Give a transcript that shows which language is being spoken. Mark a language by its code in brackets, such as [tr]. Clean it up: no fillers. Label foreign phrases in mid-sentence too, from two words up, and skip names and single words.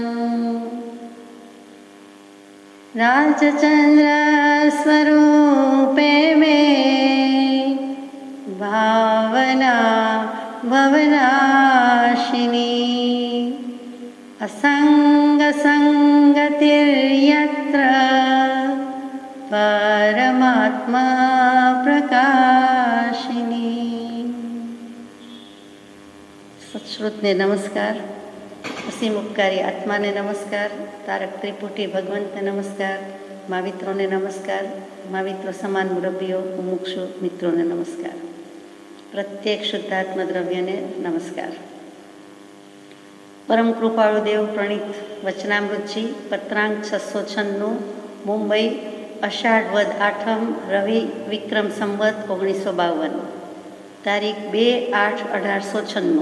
[sa] राजचन्द्रस्वरूपे मे भावना भवनाशिनी असङ्गसङ्गतिर्यत्र परमात्मा प्रकाशिनी। [gu] સત્શ્રુતને નમસ્કાર, અસીમ ઉપકારી આત્માને નમસ્કાર, તારક ત્રિપુટી ભગવંતને નમસ્કાર, માવિત્રોને નમસ્કાર, માવિત્રો સમાન મુરબ્બીઓ મુમુક્ષુ મિત્રોને નમસ્કાર, પ્રત્યેક શુદ્ધાત્મ દ્રવ્યને નમસ્કાર. પરમ કૃપાળુ દેવ પ્રણીત વચનામૃતજી પત્રાંક 696 મુંબઈ અષાઢ વદ આઠમ રવિ વિક્રમ સંવત 1952 તારીખ 2/8/1896.